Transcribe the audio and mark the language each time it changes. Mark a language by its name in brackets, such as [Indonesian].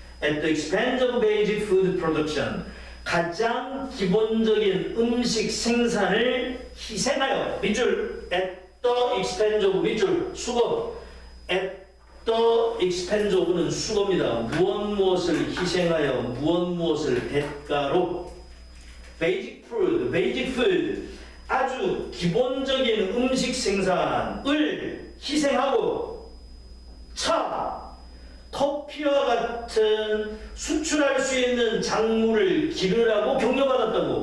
[English] At the expense of basic food production. [Korean] 가장 기본적인 음식 생산을 희생하여. 밑줄. [English] At the expense of [Korean] 밑줄. 수거. [English] At the expense of는 [Korean] 수거입니다. 무엇을 희생하여 무엇을 대가로. [English] Basic food. [Korean] 아주 기본적인 음식 생산을 희생하고 차, 커피와 같은 수출할 수 있는 작물을 기르라고 격려받았다고.